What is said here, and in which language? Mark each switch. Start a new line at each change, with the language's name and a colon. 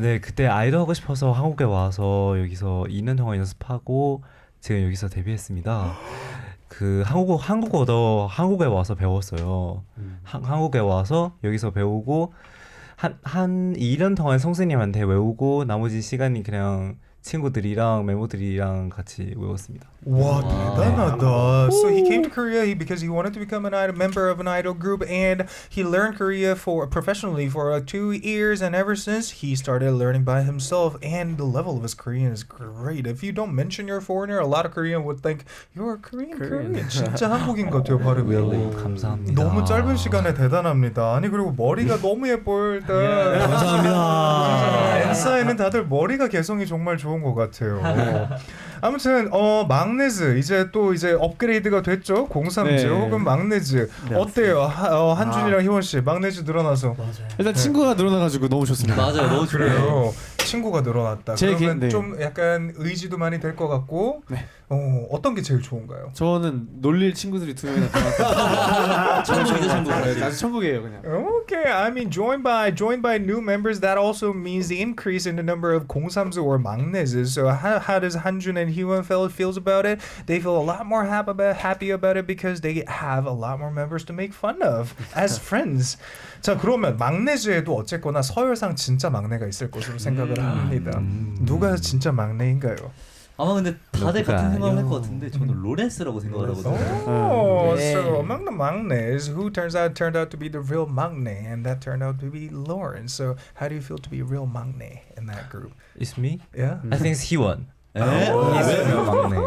Korean: 네, 그때 아이돌 하고 싶어서 한국에 와서 여기서 2년 동안 연습하고 지금 여기서 데뷔했습니다. 그 한국어도 한국에 와서 배웠어요. 한국에 와서 여기서 배우고 한 2년 동안 선생님한테 외우고 나머지 시간이 그냥 친구들이랑 멤버들이랑 같이 외웠습니다. 와, 대단하다.
English: So he came to Korea because he wanted to become a member of an idol group, and he learned Korea professionally for 2 years, and ever since he started learning by himself, and the level of his Korean is great. If you don't mention you're a foreigner, a lot of Korean would think you're a Korean.
Korean: 진짜 한국인 같아요, 발음이. 감사합니다. 너무 짧은 시간에 대단합니다. 아니 그리고 머리가 너무 예뻐요 일단. 감사합니다. n.SSign은 다들 머리가 개성이 정말 좋은 것 같아요. 아무튼 막내즈 이제 업그레이드가 됐죠. 030 네. 혹은 막내즈 어때요? 한준이랑 희원 씨 막내즈 늘어나서. 일단 친구가 늘어나가지고 너무 좋습니다. 맞아요, 너무 좋아요. 그래요. 친구가 늘어났다. 그러면 좀 약간 의지도 많이 될 것 같고. 네. 어떤 게 제일 좋은가요? 저는 놀릴 친구들이 2명이나 들어왔어요. 천국이죠. 아주 천국이에요 그냥.
English: Okay, I mean joined by new members. That also means the increase in the number of 공삼수 or 막내s. So how does Hanjun and Hyun feels about it? They feel a lot more happy about it because they have a lot more members to make fun of as friends.
Korean: 자 그러면 막내즈에도 어쨌거나 서열상 진짜 막내가 있을 것으로 생각을 합니다. 누가 진짜 막내인가요? 아마 근데 다들 같은 생각을 할 것 같은데 저는 로렌스라고 생각을 하거든요.
English: So among the 막내s, who turned out to be the real 막내, and that turned out to be Lawrence. So how do you feel to be a real 막내 in that group? It's me? Yeah. I think it's Hyun.
Korean: 에?
English: He's the real 막내.